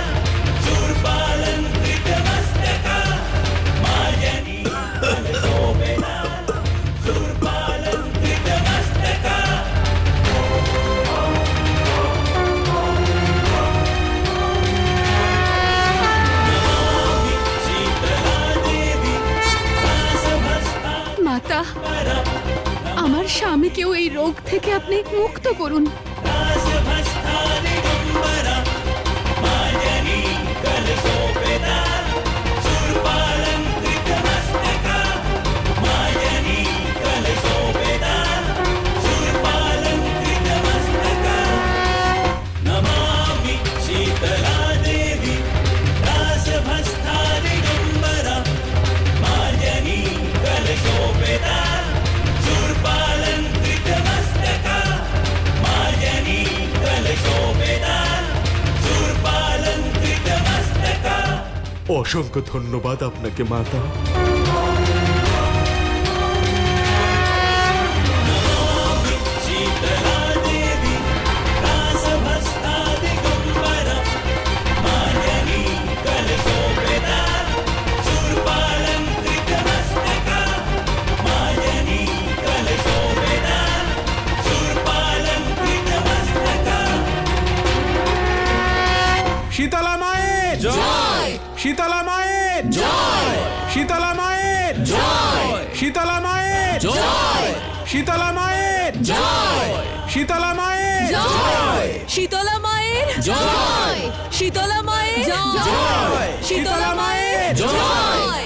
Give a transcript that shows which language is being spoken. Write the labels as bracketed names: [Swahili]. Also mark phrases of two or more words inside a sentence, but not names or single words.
[Sanskrit] शूर्पालङ्कृतमस्तका मार्जनी कलशोपेता शूर्पालङ्कृतमस्तका नमामि शीतला देवी दासभस्था [Bangla] মাতা, আমার স্বামীকেও এই রোগ থেকে আপনি মুক্ত করুন। [Sanskrit] दासभस्था दिगम्बरा मार्जनी कलशोपेता शूर्पालङ्कृतमस्तका मार्जनी कलशोपेता शूर्पालङ्कृतमस्तका नमामि शीतला देवी दासभस्था दिगम्बरा मार्जनी कलशोपेता शूर्पालङ्कृतमस्तका मार्जनी कलशोपेता शूर्पालङ्कृतमस्तका [Bangla] অসংখ্য ধন্যবাদ আপনাকে মাতা। [Sanskrit] नमामि शीतला देवी दासभस्था दिगम्बरा मार्जनी कलशोपेता शूर्पालङ्कृतमस्तका मार्जनी कलशोपेता शूर्पालङ्कृतमस्तका [Bangla] শীতলা মায়ের জয়, শীতলা মায়ের জয়, শীতলা মায়ের জয়, শীতলা মায়ের জয়, শীতলা মায়ের জয়, শীতলা মায়ের জয়, শীতলা মায়ের জয়, শীতলা মায়ের জয়, শীতলা মায়ের জয়,